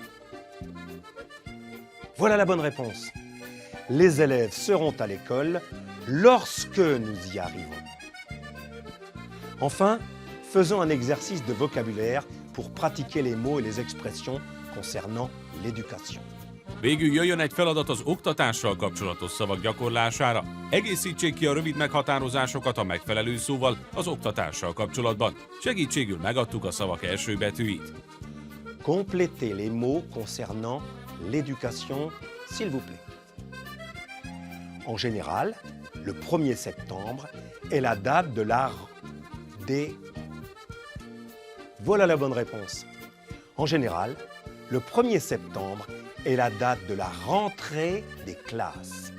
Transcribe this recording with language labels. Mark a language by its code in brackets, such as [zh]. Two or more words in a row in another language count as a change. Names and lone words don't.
[fr] Voilà la bonne réponse. Les élèves seront à l'école lorsque nous y arrivons. Enfin, faisons un exercice de vocabulaire pour pratiquer les mots et les expressions concernant l'éducation. [hu] Végül jöjjön egy feladat az oktatással kapcsolatos szavak gyakorlására. Egészítsék ki a rövid meghatározásokat a megfelelő szóval az oktatással kapcsolatban. Segítségül megadtuk a szavak első betűit. [fr] Complétez les mots concernant l'éducation, s'il vous plaît. En général, le 1er septembre est la date de Voilà la bonne réponse. En général, le 1er septembre est la date de la rentrée des classes.